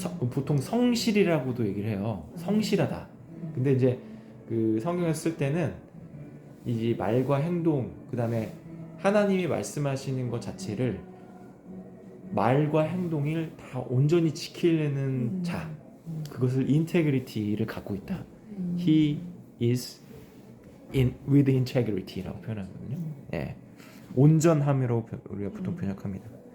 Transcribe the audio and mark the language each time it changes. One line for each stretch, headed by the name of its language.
Korean: 보통 성실이라고도 얘기를 해요. 성실하다. 근데 이제 그 성경을 쓸 때는 이 말과 행동, 그 다음에 하나님이 말씀하시는 것 자체를 말과 행동을 다 온전히 지키려는 자, 그것을 인테그리티를 갖고 있다.
English: He is with integrity라고
Korean: 표현하거든요. 예, 온전함으로 우리가 보통 번역합니다.